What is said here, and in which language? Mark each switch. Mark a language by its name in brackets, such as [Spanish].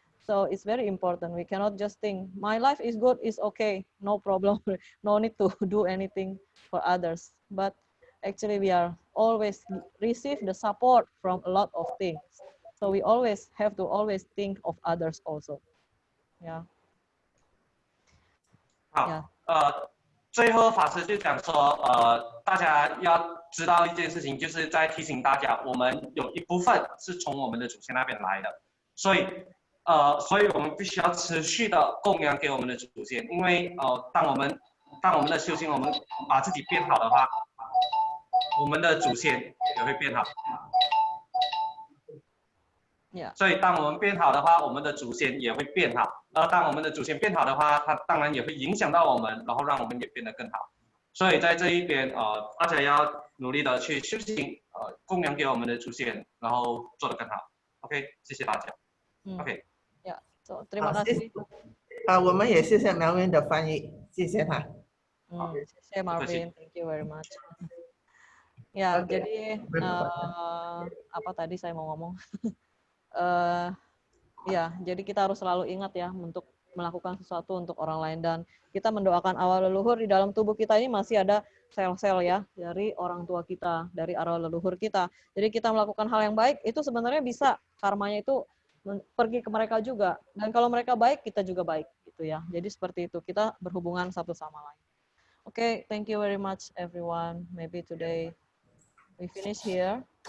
[English] So it's very important. We cannot just think my life is good, is okay, no problem, no need to do anything for others. But actually we are always receive the support from a lot of things. So we always have to always think of others also. Yeah. [Chinese] 好，最后法师就讲说，大家要知道一件事情，就是在提醒大家，我们有一部分是从我们的祖先那边来的，所以我们必须要持续的供养给我们的祖先，因为当我们的修行，我们把自己变好的话，我们的祖先也会变好。 Yeah. 所以当我们变好的话，我们的祖先也会变好。当我们的祖先变好的话，它当然也会影响到我们，然后让我们也变得更好。所以在这一边大家要努力的去修行，供养给我们的祖先，然后做得更好。 OK， 谢谢大家。OK。 [Indonesian] So terima kasih. [Chinese] 我们也谢谢 Melvin 的翻译，谢谢他。谢谢 [English] Marvin, thank you very much. [Indonesian] Ya, jadi apa tadi saya mau ngomong? Ya, jadi kita harus selalu ingat ya untuk melakukan sesuatu untuk orang lain, dan kita mendoakan arwah leluhur. Di dalam tubuh kita ini masih ada sel-sel ya dari orang tua kita, dari arwah leluhur kita. Jadi kita melakukan hal yang baik itu sebenarnya bisa karmanya itu pergi ke mereka juga, dan kalau mereka baik kita juga baik gitu ya. Jadi seperti itu, kita berhubungan satu sama lain. [English] Okay, thank you very much everyone. Maybe today we finish here.